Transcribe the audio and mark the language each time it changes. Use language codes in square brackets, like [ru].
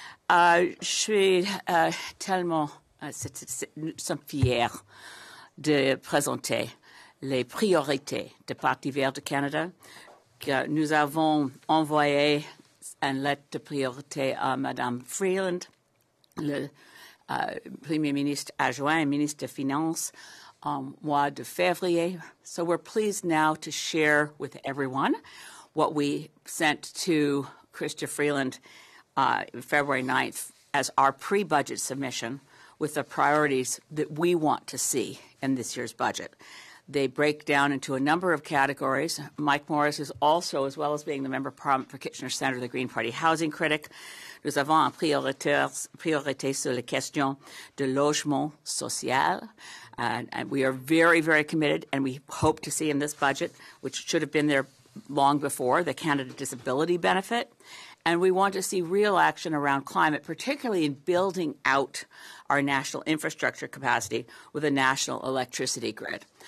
[fr] Je suis tellement nous sommes fiers de présenter les priorités du Parti vert du Canada, que nous avons envoyé une lettre de priorité à Mme Freeland, le Premier ministre adjoint et ministre des Finances, en mois de février. [en] So we're pleased now to share with everyone what we sent to Chrystia Freeland February 9th as our pre-budget submission with the priorities that we want to see in this year's budget. They break down into a number of categories. Mike Morrice is also, as well as being the Member of Parliament for Kitchener Centre, the Green Party housing critic. [fr] Nous avons en priorité sur la question de logement social. [en] And we are very, very committed, and we hope to see in this budget, which should have been there long before, the Canada Disability Benefit. And we want to see real action around climate, particularly in building out our national infrastructure capacity with a national electricity grid.